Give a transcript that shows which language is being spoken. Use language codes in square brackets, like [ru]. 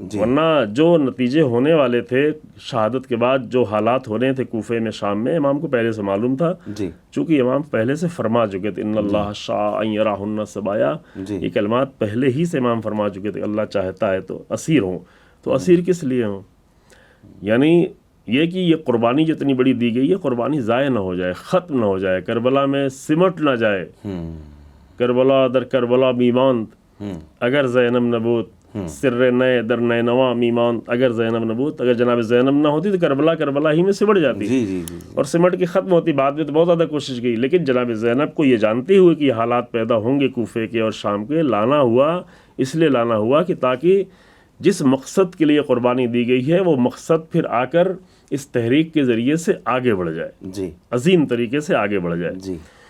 [ur] ورنہ جو نتیجے ہونے والے تھے شہادت کے بعد، جو حالات ہونے تھے کوفے میں، شام میں، امام کو پہلے سے معلوم تھا، چونکہ امام پہلے سے فرما چکے تھے [ar] ان اللہ شاء ان یراہن سبایا. [ur] یہ کلمات پہلے ہی سے امام فرما چکے تھے اللہ چاہتا ہے تو اسیر ہوں. تو اسیر کس لیے ہوں؟ یعنی یہ کہ یہ قربانی جتنی بڑی دی گئی ہے، قربانی ضائع نہ ہو جائے، ختم نہ ہو جائے، کربلا میں سمٹ نہ جائے. [fa] کربلا در کربلا میماند اگر زینب نبوت، سر نئے در نئے نواں میماند اگر زینب نبوت. [ur] اگر جناب زینب نہ ہوتی تو کربلا ہی میں سمٹ جاتی اور سمٹ کے ختم ہوتی. بعد میں تو بہت زیادہ کوشش کی، لیکن جناب زینب کو یہ جانتے ہوئے کہ یہ حالات پیدا ہوں گے کوفے کے اور شام کے، لانا ہوا. اس لیے لانا ہوا کہ تاکہ جس مقصد کے لیے قربانی دی گئی ہے وہ مقصد پھر آ کر اس تحریک کے ذریعے سے آگے بڑھ جائے، عظیم طریقے سے آگے بڑھ جائے.